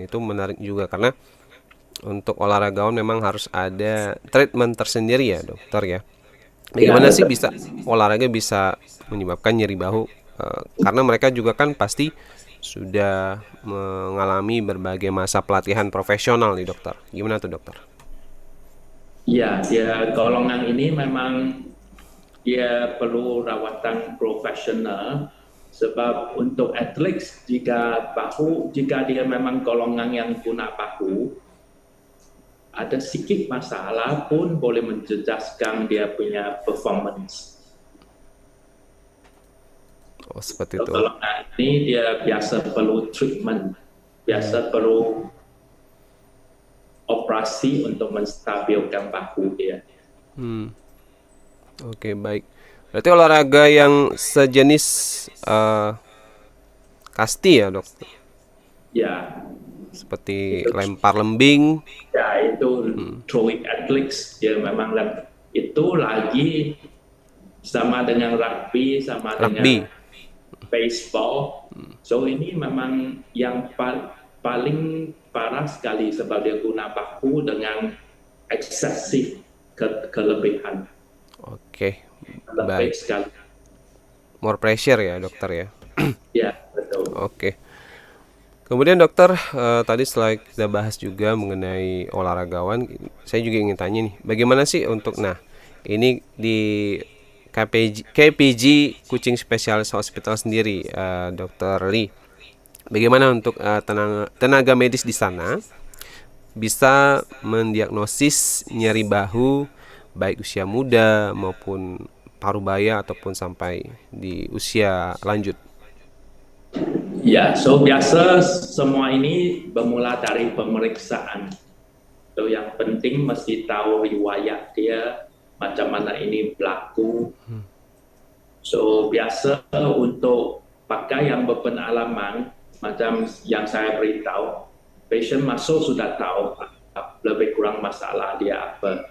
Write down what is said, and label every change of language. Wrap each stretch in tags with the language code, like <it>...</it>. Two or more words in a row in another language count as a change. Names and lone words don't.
<id>Itu menarik juga karena untuk olahragawan memang harus ada treatment tersendiri ya, dokter ya. Bagaimana sih bisa olahraga bisa menyebabkan nyeri bahu? Karena mereka juga kan pasti sudah mengalami berbagai masa pelatihan profesional nih, dokter. Gimana tuh, dokter? Ya,</id> <ms>dia golongan ini memang dia perlu rawatan profesional sebab untuk atlet jika dia memang golongan yang guna bahu, ada sedikit masalah pun boleh menjejaskan dia punya performance.</ms> <id>Oh, seperti itu.</id> <ms>Golongan ini dia biasa perlu treatment, biasa perlu operasi untuk menstabilkan bahu dia.</ms> <id>Oke, baik. Berarti olahraga yang sejenis kasti ya, dok?</id> <ms>Ya,</ms> <id>Seperti lempar lembing.</id> <ms>ya itu</ms> <en>throwing athletics,</en> <ms>dia memang itu lagi sama dengan rugby, sama</ms> <id>Rugby.</id> <ms>dengan baseball. So ini memang yang paling parah sekali sebab dia guna bahu dengan eksesif kelebihan.</ms> <id>Oke,</id> <ms>Lebih</ms> <id>baik.</id> <ms>sekali.</ms> <en>More pressure</en> <id>ya, dokter ya.</id> <ms>Ya, betul.</ms> <id>Oke. Kemudian dokter, tadi setelah kita bahas juga mengenai olahragawan, saya juga ingin tanya nih, bagaimana sih untuk, ini di KPG Kucing Specialist Hospital sendiri, Dokter Lee, bagaimana untuk tenaga medis di sana bisa mendiagnosis nyeri bahu baik usia muda maupun parubaya ataupun sampai di usia lanjut?</id> <ms>Ya, so biasa semua ini bermula dari pemeriksaan. So yang penting mesti tahu riwayat dia, macam mana ini berlaku. So biasa untuk pakai yang berpengalaman, macam yang saya beritahu, pasien masuk sudah tahu lebih kurang masalah dia apa.</ms>